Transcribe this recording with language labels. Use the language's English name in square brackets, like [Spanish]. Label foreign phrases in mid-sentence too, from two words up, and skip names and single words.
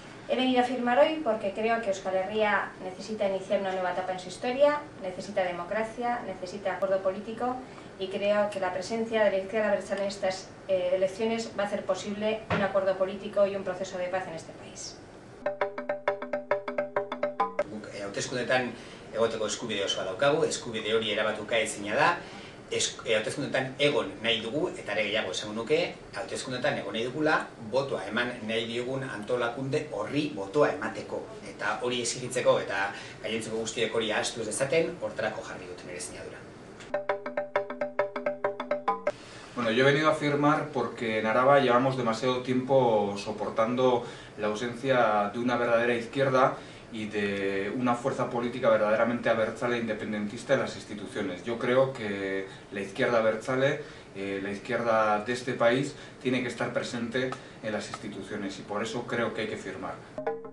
[Spanish] He venido a firmar hoy porque creo que Euskal Herria necesita iniciar una nueva etapa en su historia, necesita democracia, necesita acuerdo político y creo que la presencia de la izquierda abertzale en estas elecciones va a hacer posible un acuerdo político y un proceso de paz en este país. [Basque] Hauteskundeetan egoteko eskubide osoa daukagu, eskubide hori erabatuka ezina da, hauteskundeetan egon nahi dugu, eta ere gehiago esango nuke, hauteskundeetan egon nahi dugula, botoa eman nahi diogun antolakunde horri botoa emateko. Eta hori exigitzeko eta gainontzeko guztiek hori ahaztu ez dezaten, hortarako jarri dut nire sinadura. [Spanish] Bueno, yo he venido a firmar porque en Araba llevamos demasiado tiempo soportando la ausencia de una verdadera izquierda y de una fuerza política verdaderamente abertzale e independentista en las instituciones. Yo creo que la izquierda abertzale, la izquierda de este país, tiene que estar presente en las instituciones y por eso creo que hay que firmar.